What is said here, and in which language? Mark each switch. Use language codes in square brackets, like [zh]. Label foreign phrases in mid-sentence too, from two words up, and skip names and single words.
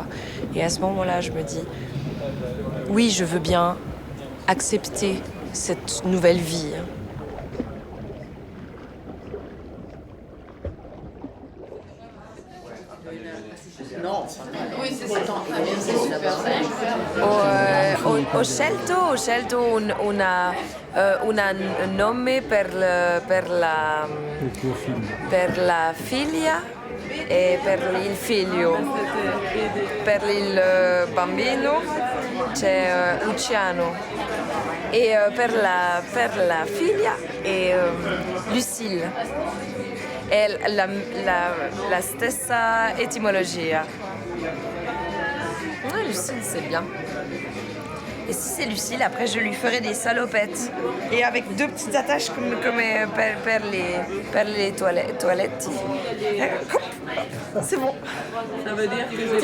[fr] Et à ce moment-là, je me dis, oui, je veux bien accepter cette nouvelle vie. Non, oui, c'est super. [it] Au scelto una nome per la figlia e per il figlio. Per il bambino c'è Luciano e per la figlia è Lucille. È la stessa etimologia. [fr] Ouais, Lucille, c'est bien. Et si c'est Lucille, après je lui ferai des salopettes. Et avec deux petites attaches comme per les toilettes. C'est bon. Ça veut dire que...